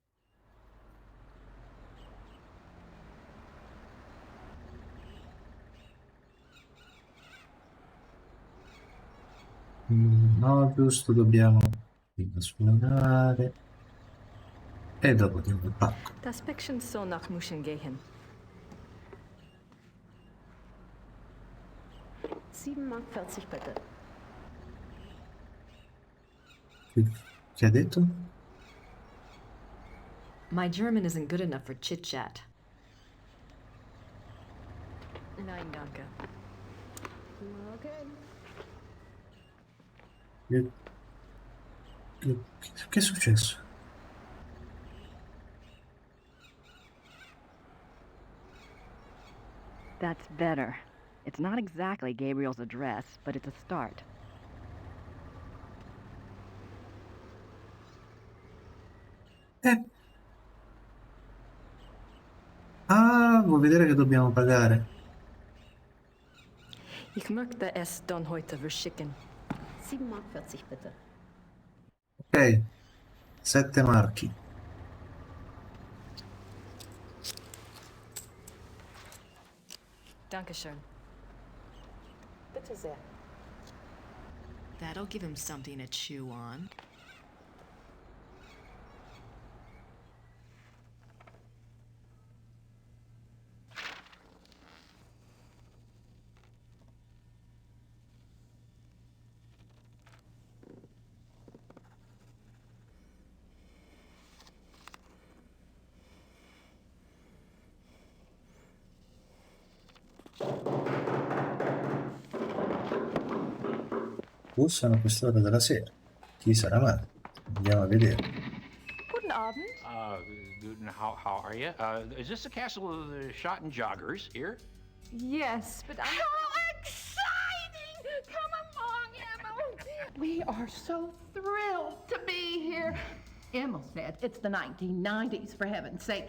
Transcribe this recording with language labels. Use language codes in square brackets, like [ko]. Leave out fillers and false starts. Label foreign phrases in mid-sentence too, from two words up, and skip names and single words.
[it] No, giusto, dobbiamo prima suonare e dopo diamo il pacco. [de] Das Päckchen soll nach München gehen. 7,40 Mark bitte. [it] Che ha detto? [en] My German isn't good enough for chit-chat. [de] Nein, danke. Okay. [it] Che è successo? [en] That's better. It's not exactly Gabriel's address, but it's a start. [it] Ah, vuoi vedere che dobbiamo pagare? [de] Ich möchte es dann heute verschicken. 7,40 Mark bitte. [it] Ok, 7 marchi. [de] Dankeschön. Bitte sehr. [en] That'll give him something to chew on. [it] Bussano a quest'ora della sera. Chi sarà mai? Andiamo a vedere. [de] Guten Abend. [en] How are you? Is this the castle of the shot and joggers here? Yes, but I'm... How exciting! Come along, Emma. We are so thrilled to be here. Emma said it's the 1990s, for heaven's sake.